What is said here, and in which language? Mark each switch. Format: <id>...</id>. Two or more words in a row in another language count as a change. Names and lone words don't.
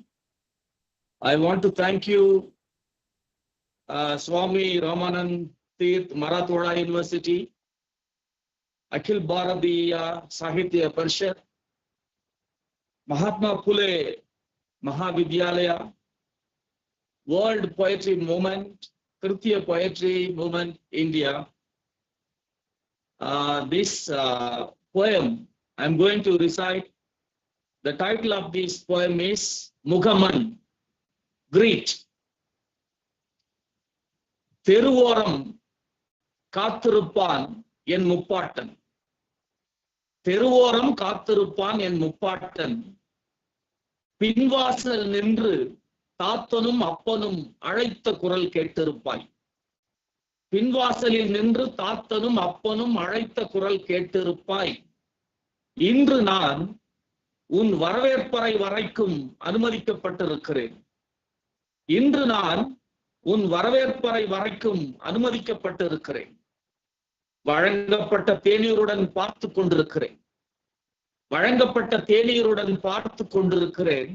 <en>I want to thank you, Swami Ramanand Tirth, Marathwada University, Akhil Bharatiya Sahitya Parishad, Mahatma Phule Mahavidyalaya, World Poetry Movement, Tritiya Poetry Movement, India. This poem I'm going to recite. The title of this poem is Mugaman, Greet.</en> <ta>தெருவோரம் காத்திருப்பான் என் முப்பாட்டன். தெருவோரம் காத்திருப்பான் என் முப்பாட்டன். பின்வாசல் நின்று தாத்தனும் அப்பனும் அழைத்த குரல் கேட்டிருப்பாய். பின்வாசலில் நின்று தாத்தனும் அப்பனும் அழைத்த குரல் கேட்டிருப்பாய். இன்று நான் உன் வரவேற்பறை வரைக்கும் அனுமதிக்கப்பட்டிருக்கிறேன். இன்று நான் உன் வரவேற்பறை வரைக்கும் அனுமதிக்கப்பட்டிருக்கிறேன். வழங்கப்பட்ட தேநீருடன் பார்த்து கொண்டிருக்கிறேன். வழங்கப்பட்ட தேநீருடன் பார்த்து கொண்டிருக்கிறேன்.</ta>